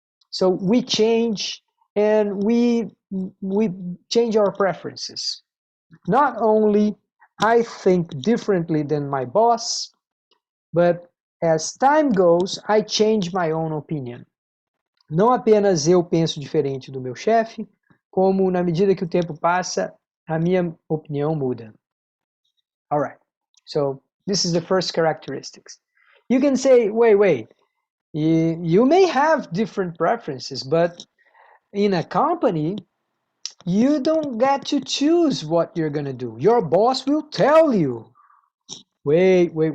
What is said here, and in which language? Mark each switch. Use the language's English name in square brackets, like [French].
[English] So we change and we change our preferences. Not only I think differently than my boss, but as time goes, I change my own opinion. [Portuguese] Não apenas eu penso diferente do meu chefe, como na medida que o tempo passa, a minha opinião muda. [English] Alright, so this is the first characteristics. You can say, wait, you may have different preferences, but in a company, you don't get to choose what you're going to do. Your boss will tell you. Wait.